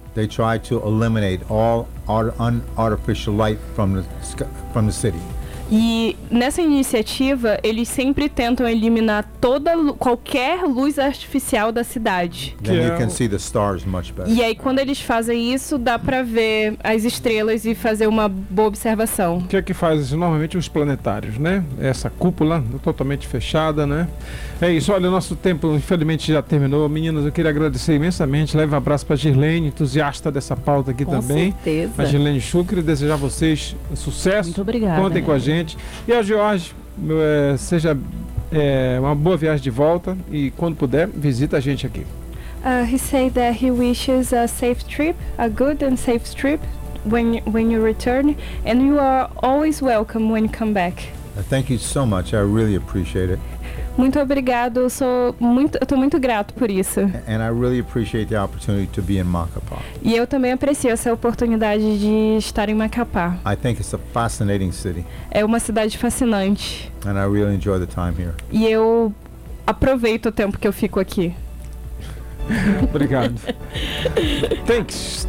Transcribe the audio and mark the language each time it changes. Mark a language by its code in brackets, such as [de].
[en] They try to eliminate all artificial light from the city. [pt] E nessa iniciativa, eles sempre tentam eliminar toda qualquer luz artificial da cidade. [en] Then you can see the stars much better. [pt] E aí quando eles fazem isso, dá para ver as estrelas e fazer uma boa observação. O que é que faz isso? Normalmente os planetários, né? Essa cúpula totalmente fechada, né? É isso, olha, o nosso tempo infelizmente já terminou. Meninas, eu queria agradecer imensamente. Leve um abraço para Girlene, entusiasta dessa pauta aqui com também. Com certeza. A Girlene Schucker, desejar a vocês sucesso. Muito obrigada. Contem com a gente. E a Jorge, seja uma boa viagem de volta e quando puder, visita a gente aqui. [en] He said that he wishes a safe trip, a good and safe trip when you return, and you are always welcome when you come back. Thank you so much. I really appreciate it. [pt] Muito obrigado. Eu tô muito grato por isso. [en] And I really appreciate the opportunity to be in Macapá. [pt] E eu também aprecio essa oportunidade de estar em Macapá. [en] I think it's a fascinating city. [pt] É uma cidade fascinante. [en] And I really enjoy the time here. [pt] E eu aproveito o tempo que eu fico aqui. Obrigado. [en] Thanks.